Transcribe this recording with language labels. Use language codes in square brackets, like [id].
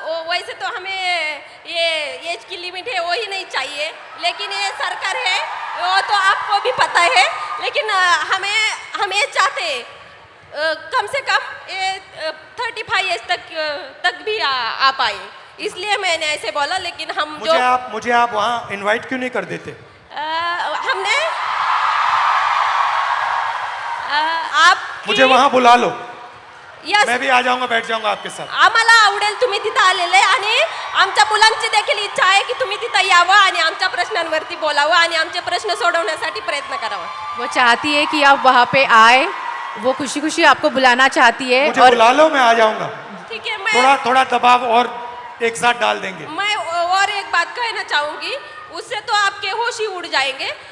[hi] वैसे तो हमें ये एज की लिमिट है वो ही नहीं चाहिए, लेकिन ये सरकार है वो तो आपको भी पता है, लेकिन हम ये चाहते हैं कम से कम ये 35 एज तक भी आ पाए, इसलिए मैंने ऐसे बोला। लेकिन हम मुझे आप वहाँ इनवाइट क्यों नहीं कर देते? हमने आप मुझे वहाँ बुला लो। [en] Yes. [hi] मैं भी आ जाऊंगा, बैठ जाऊंगा आपके साथ. [mr] आम्हाला आवडेल तुम्ही तिथं आलेले आणि आमच्या मुलांची देखील इच्छा आहे की तुम्ही तिथं यावं आणि आमच्या प्रश्नांवरती बोलावं आणि आमचे प्रश्न सोडवण्यासाठी प्रयत्न करावा. [hi] वो चाहती है कि आप वहाँ पे आए, वो खुशी खुशी आपको बुलाना चाहती है. मुझे बुला लो, मैं आ जाऊंगा. ठीक है, थोड़ा थोड़ा दबाव और एक साथ डाल देंगे. मैं और एक बात कहना चाहूंगी, उससे तो आपके होश ही उड़ जाएंगे.